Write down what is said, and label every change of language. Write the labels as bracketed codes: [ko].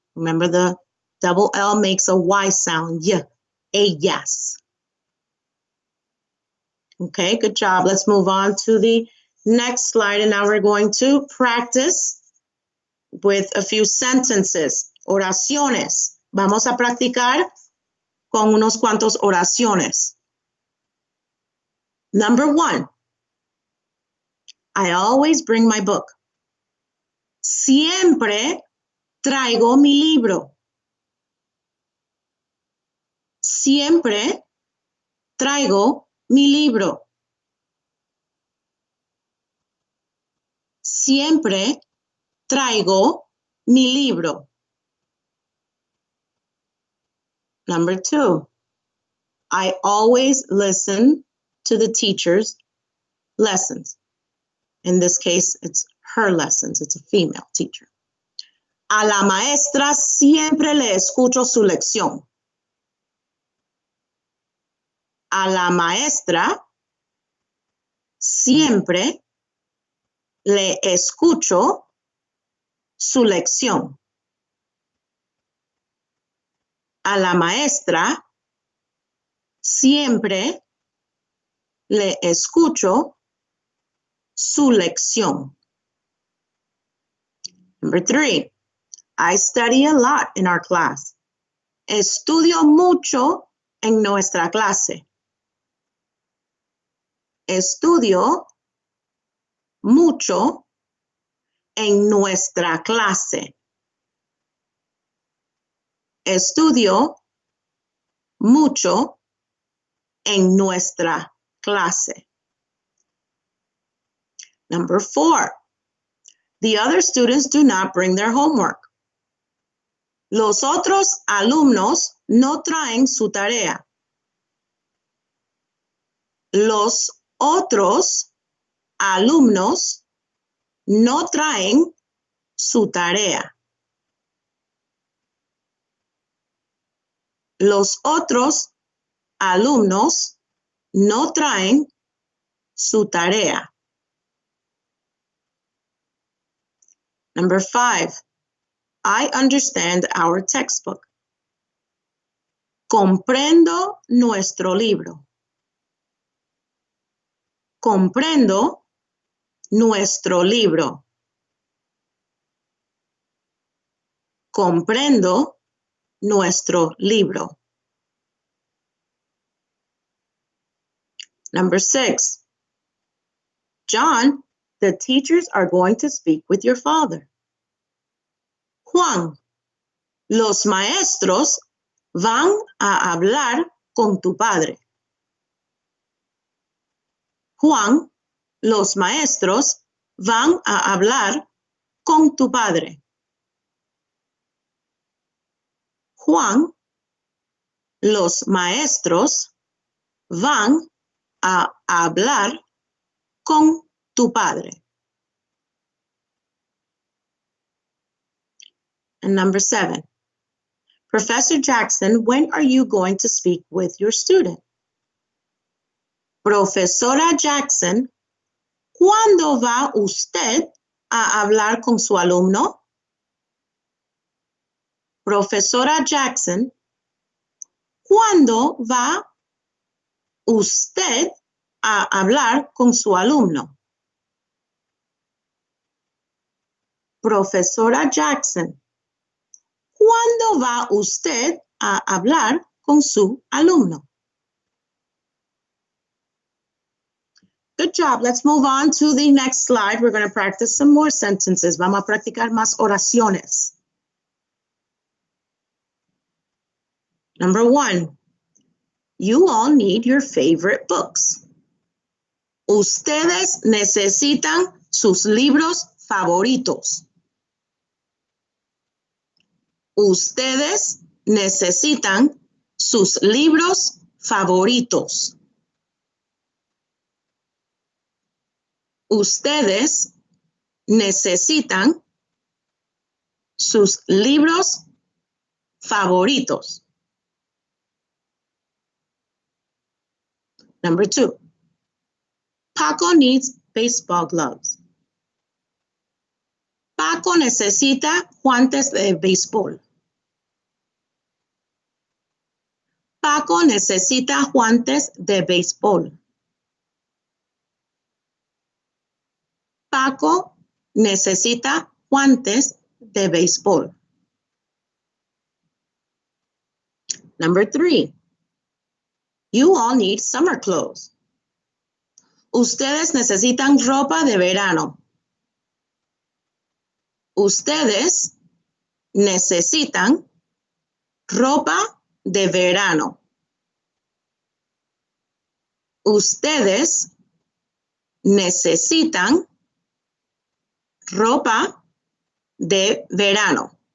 [en] Remember the double L makes a Y sound. Yeah. Ellas. Okay, good job. Let's move on to the next slide. And now we're going to practice with a few sentences. [es] Oraciones. Vamos a practicar con unos cuantos oraciones. [en] Number 1. I always bring my book. [es] Siempre traigo mi libro. Siempre traigo mi libro. Siempre traigo mi libro. [en] Number 2, I always listen to the teacher's lessons. In this case, it's her lessons. It's a female teacher. [es] A la maestra siempre le escucho su lección. A la maestra siempre le escucho su lección. A la maestra siempre le escucho su lección. [en] Number 3, I study a lot in our class. [es] Estudio mucho en nuestra clase. Estudio mucho en nuestra clase. Estudio mucho en nuestra clase. [en] Number 4, the other students do not bring their homework. [es] Los otros alumnos no traen su tarea. Los otros alumnos no traen su tarea. Los otros alumnos no traen su tarea. [en] Number 5, I understand our textbook. [es] Comprendo nuestro libro. Comprendo nuestro libro. Comprendo nuestro libro. [en] Number 6, John, the teachers are going to speak with your father. [es] Juan, los maestros van a hablar con tu padre. Juan, los maestros van a hablar con tu padre. Juan, los maestros van a hablar con tu padre. [en] And number 7, Professor Jackson, when are you going to speak with your student? [es] Profesora Jackson, ¿cuándo va usted a hablar con su alumno? Profesora Jackson, ¿cuándo va usted a hablar con su alumno? Profesora Jackson, ¿cuándo va usted a hablar con su alumno? [en] Good job. Let's move on to the next slide. We're going to practice some more sentences. [es] Vamos a practicar más oraciones. [en] Number 1, you all need your favorite books. [es] Ustedes necesitan sus libros favoritos. Ustedes necesitan sus libros favoritos. Ustedes necesitan sus libros favoritos. [en] Number 2, Paco needs baseball gloves. [es] Paco necesita guantes de béisbol. Paco necesita guantes de béisbol. Paco necesita guantes de béisbol. [en] Number 3, you all need summer clothes. [es] Ustedes necesitan ropa de verano. Ustedes necesitan ropa de verano. Ustedes necesitan ropa de verano.